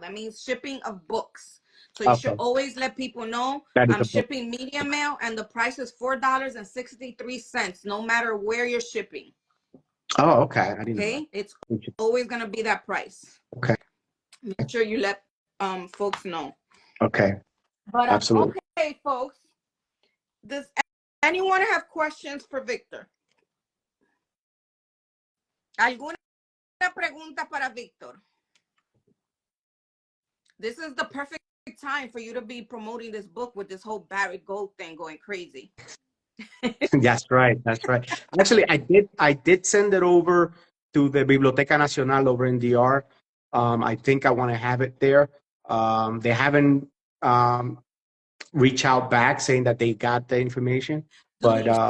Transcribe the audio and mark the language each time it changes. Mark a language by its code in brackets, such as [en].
[en] That means shipping of books. So you should always let people know I'm shipping media mail, and the price is $4.63, no matter where you're shipping. Oh, okay. I didn't know. It's always going to be that price. Okay. Make sure you let folks know. Okay. But absolutely. Okay, folks. Does anyone have questions for Victor? [es] ¿Alguna pregunta para Victor? [en] This is the perfect time for you to be promoting this book with this whole Barrett Gold thing going crazy. That's right. Actually, I did send it over to the Biblioteca Nacional over in DR. I think I want to have it there. They haven't reached out back saying that they got the information, but